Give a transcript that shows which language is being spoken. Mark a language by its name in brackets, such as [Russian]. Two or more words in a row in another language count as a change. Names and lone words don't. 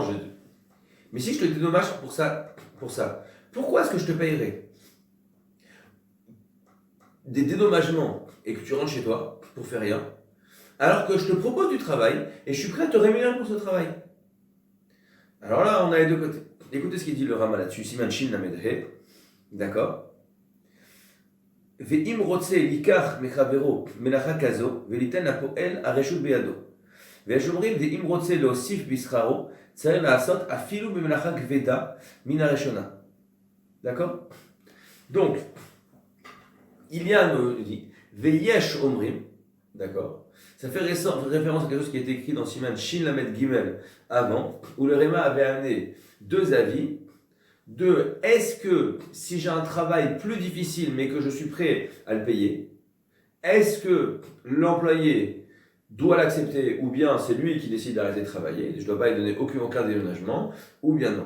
[French] Mais si je te dédommage pour ça, pourquoi est-ce que je te payerais des dédommagements et que tu rentres chez toi pour faire rien, alors que je te propose du travail et je suis prêt à te rémunérer pour ce travail? Alors là, on a les deux côtés. Écoutez ce qu'il dit le Rama là-dessus, Siman Shin Lamedhe, d'accord? [Hebrew] ואם רוצה ליקח מחבירו מלאכה כזו ולתן הפועל הרשות בידו. ויש אומרים, ואם רוצה להוסיף בשכרו, צריך לעשות אפילו במלאכה כבדה מן הראשונה. [French] D'accord? Donc, il y a un dit, [Hebrew] ויש אומרים, [French] d'accord? Ça fait référence à quelque chose qui est écrit dans Siman Shin Lamed Gimel avant, où le Réma avait amené deux avis. Est-ce que si j'ai un travail plus difficile mais que je suis prêt à le payer, est-ce que l'employé doit l'accepter ou bien c'est lui qui décide d'arrêter de travailler, je ne dois pas lui donner aucun dédommagement, ou bien non.